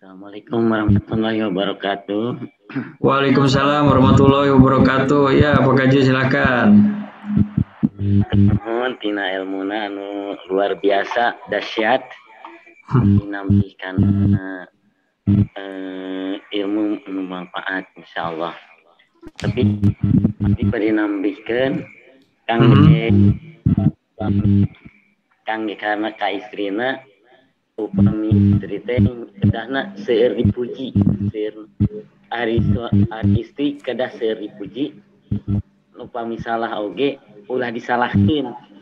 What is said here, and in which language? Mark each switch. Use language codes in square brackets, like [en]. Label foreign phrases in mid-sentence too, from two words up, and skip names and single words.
[ar] السلام عليكم ورحمة الله وبركاته. وعليكم السلام ورحمة الله وبركاته. [su] Ya, Pak Kaji silakan. Nuhun tina ilmuna anu luar biasa dahsyat dinambikan ilmu anu manfaat insyaallah. Tapi dinambikan kang karena ka istrina upami istri teh kedahna seueur dipuji, seueur ari istri kedah seueur dipuji, upami salah oge ulah disalahkeun.